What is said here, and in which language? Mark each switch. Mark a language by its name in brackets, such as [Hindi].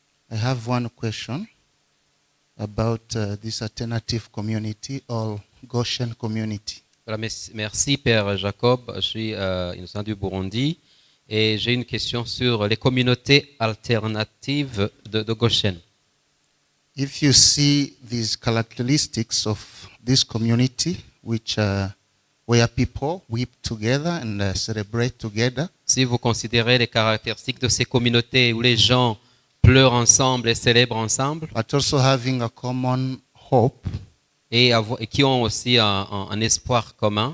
[English] I have one question about this alternative community or Goshen community. [French] Voilà, merci Père Jacob. Je suis innocent du Burundi et j'ai une question sur les communautés alternatives de Goshen. [English] If you see these characteristics of this community, which where people weep together and celebrate together, [French] Si vous considérez les caractéristiques de ces communautés où les gens pleurent ensemble et célèbrent ensemble [English] but also having a common hope, [French] et qui ont aussi un espoir commun,